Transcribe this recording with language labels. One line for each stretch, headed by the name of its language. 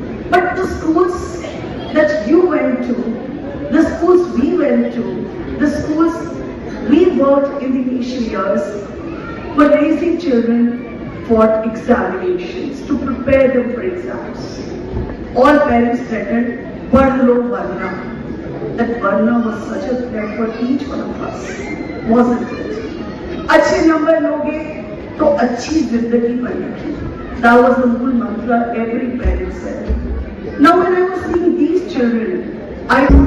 English: But the schools that you went to, the schools we went to, the schools we worked in the initial years, were raising children for examinations, to prepare them for exams. All parents threatened,
Hindi: "Padh lo Varna."
English: That Varna was such a threat for each one of us, wasn't it?
Hindi: अच्छे number लोगे तो अच्छी जिंदगी बनेगी.
English: That was the whole mantra every parent said. Now when I was seeing these children, I